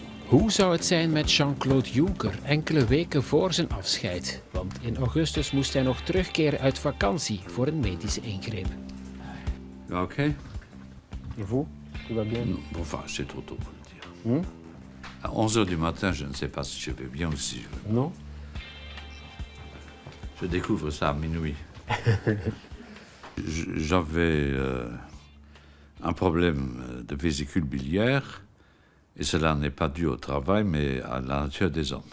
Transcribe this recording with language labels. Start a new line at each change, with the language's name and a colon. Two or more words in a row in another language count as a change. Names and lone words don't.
Dutch: Hoe zou het zijn met Jean-Claude Juncker enkele weken voor zijn afscheid? Want in augustus moest hij nog terugkeren uit vakantie voor een medische ingreep.
French: Ok. Et vous? Tout va bien? Non, enfin, c'est trop tôt pour le dire. À 11h du matin, je ne sais pas si je vais bien ou si je vais. Non? Je découvre ça à minuit. J'avais un problème de vésicule biliaire, et cela n'est pas dû au travail, mais à la nature des hommes.